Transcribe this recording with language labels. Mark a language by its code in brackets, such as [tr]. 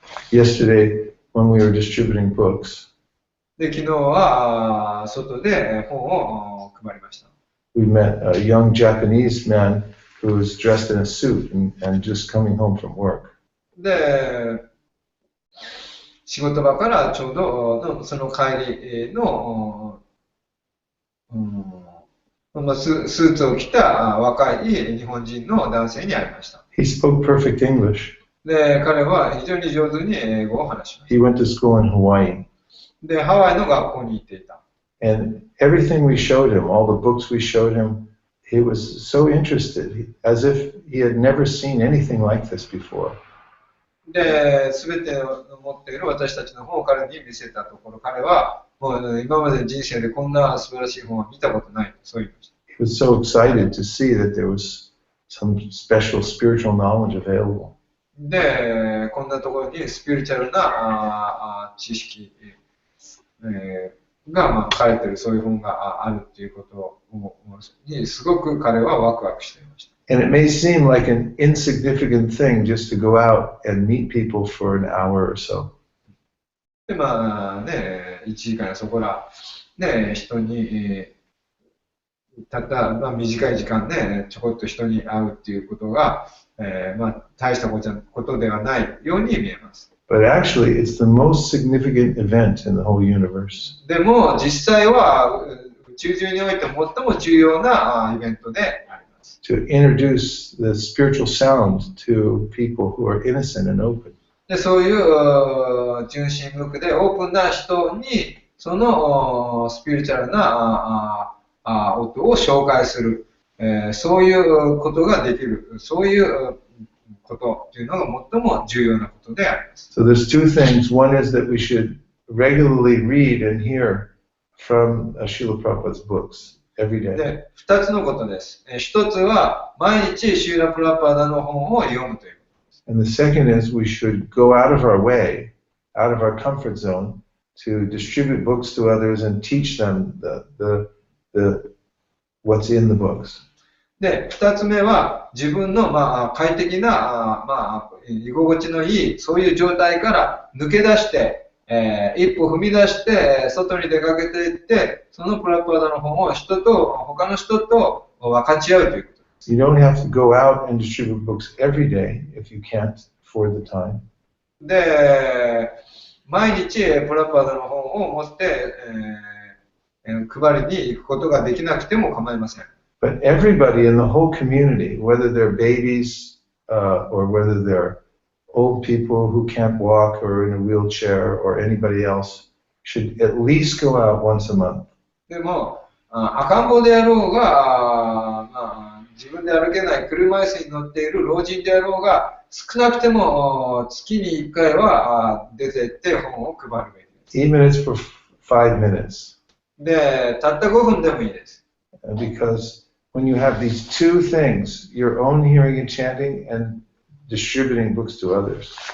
[en] Yesterday, when we were distributing books, [ja] で昨日は外で本を配りました。 [en] We met a young Japanese man who was dressed in a suit and just coming home from work. [ja] で、仕事場からちょうどその帰りの、スーツを着た若い日本人の男性に会いました。 [en] He spoke perfect English. [ja] で、彼は非常に上手に英語を話しまし [en] He went to school in Hawaii. [ja] た。で、ハワイの学校に行っていた。 [en] And everything we showed him, all the books we showed him, he was so interested, as if he had never seen anything like this before. [ja] で、すべて持っている私たちの本を彼に見せたところ、彼はもう今までの人生でこんな素晴らしい本は見たことないと、そう言いました。 [en] He was so excited to see that there was some special spiritual knowledge available. [ja] で、こんなところにスピリチュアルな知識、が書かれているそういう本があるということにすごく彼はワクワクしていました。 [en] And it may seem like an insignificant thing just to go out and meet people for an hour or so. [ja] で、1時間やそこら、人に、たった、短い時間で、ちょこっと人に会うっていうことが、大したことではないように見えます。 [en] But actually, it's the most significant event in the whole universe. [ja] でも、実際は、宇宙中において最も重要なイベントであります。 [en] To introduce the spiritual sound to people who are innocent and open. [ja] で、そういう純真無垢でオープンな人に、そのスピリチュアルな音を紹介する、そういうことができる、そういうことというのが最も重要なことであります。 [en] So there's two things. One is that we should regularly read and hear from Srila Prabhupada's books every day. [ja] で、2つのことです。 1つは、毎日シーラ・プラパーダの本を読むということです。 [en] And the second is we should go out of our way, out of our comfort zone, to distribute books to others and teach them what's in the books. [ja] で、2つ目は、自分の、快適な、居心地のいい、そういう状態から抜け出して、一歩踏み出して、外に出かけていって、そのプラパーダの本を他の人と分かち合うということです。 [en] You don't have to go out and distribute books every day if you can't afford the time. [ja] で、毎日プラパーダの本を持って、配りに行くことができなくても構いません。 [en] But everybody in the whole community, whether they're babies or whether they're old people who can't walk or in a wheelchair or anybody else, should at least go out once a month. [ja] でも、赤ん坊であろうが、自分で歩けない車椅子に乗っている老人であろうが、少なくても月に1回は出て行って本を配るべきです。 [en] Even if it's for 5 minutes. [ja] で、たった5分でもいいです。 [en] Because when you have these two things, your own hearing and chanting and distributing books to others.